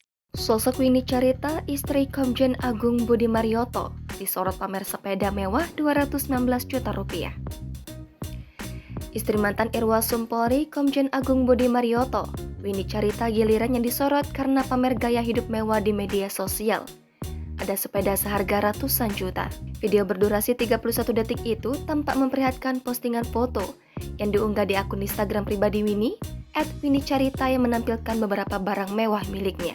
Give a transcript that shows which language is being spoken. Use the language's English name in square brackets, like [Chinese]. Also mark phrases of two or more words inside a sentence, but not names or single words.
[Indonesian] Sosok Winnie Carita, istri Komjen Agung Budi Marioto, disorot pamer sepeda mewah 219 juta rupiah. Istri mantan Irwasum Polri, Komjen Agung Budi Marioto, Winnie Carita giliran yang disorot karena pamer gaya hidup mewah di media sosial. Ada sepeda seharga ratusan juta. Video berdurasi 31 detik itu tampak memperlihatkan postingan foto yang diunggah di akun Instagram pribadi Winnie, @winniecarita yang menampilkan beberapa barang mewah miliknya.